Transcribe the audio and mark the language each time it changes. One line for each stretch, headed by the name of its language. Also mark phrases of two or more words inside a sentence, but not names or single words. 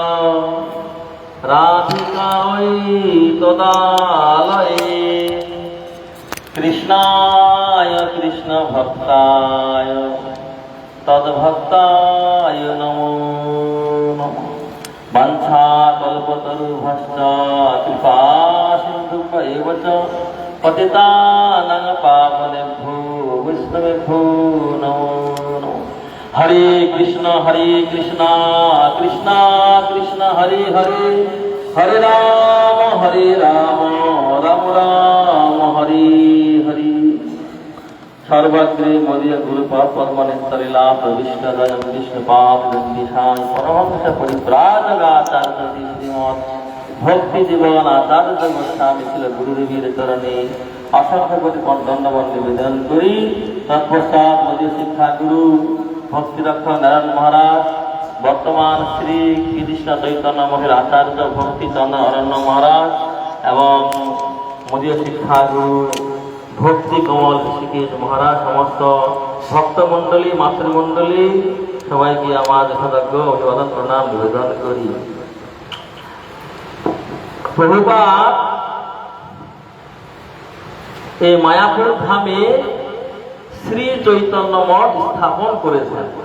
Sanskrit: राधिकायै तदालये कृष्णाय कृष्णभक्ताय तद्भक्ताय नमो नमः। वंशाकल्पतरुभ्यश्च कृपासिन्धुभ्यैव च पतितानां पावनेभ्यो वैष्णवेभ्यो नमो नमः। हरे कृष्ण कृष्ण कृष्ण हरे हरे, हरे राम राम राम हरे हरे।
Bangla: সর্বগ্রে মদীয় গুরুপাদ পদ্মনেত্তলীলা প্রবিষ্ট জয়ং বিষ্ণুপাদ দণ্ডিশায় পরমহংস পরিব্রাজকাচার্য শ্রীমদ্ ভক্তি জীবন আচার্য গোস্বামী শ্রী গুরুদেবের চরণে অসংখ্য কোটি দণ্ডবৎ নিবেদন করি। তৎপশ্চাৎ মদীয় শিক্ষা গুরু ভক্তিরক্ষ নারায়ণ মহারাজ, বর্তমান শ্রী কৃষ্ণ চৈতন্য মঠের আচার্য ভক্তি চন্দ্র অরণ্য মহারাজ এবং মদীয় শিক্ষা গুরু ভক্তি কমল ঋষিকেশ মহারাজ সমস্ত ভক্তমণ্ডলী, মাতৃমণ্ডলী সবাইকে আমার যথাযোগ্য অভিবাদন প্রণাম নিবেদন করি। প্রভুপাদ এই মায়াপুর ধামে শ্রী চৈতন্য মঠ স্থাপন করেছেন।